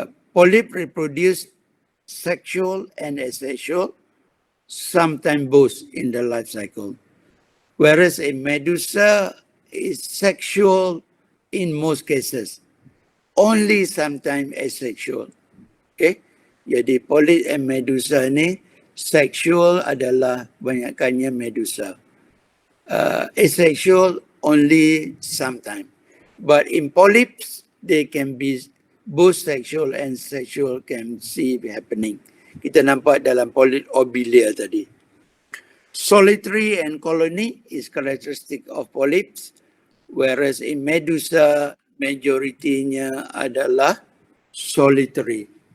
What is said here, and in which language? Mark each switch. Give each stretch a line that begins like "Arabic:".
English: Polyp reproduce sexual and asexual, sometimes both in the life cycle. Whereas a medusa is sexual in most cases, only sometimes asexual.
Malay: Okay, jadi polyp and medusa ni sexual adalah banyakkannya medusa.
English: Asexual only sometimes. But in polyps, they can be both sexual and sexual can see happening.
Malay: Kita nampak dalam polyp obelia tadi.
English: Solitary and colony is characteristic of polyps, whereas in medusa,
Malay: majoritinya adalah
English: solitary.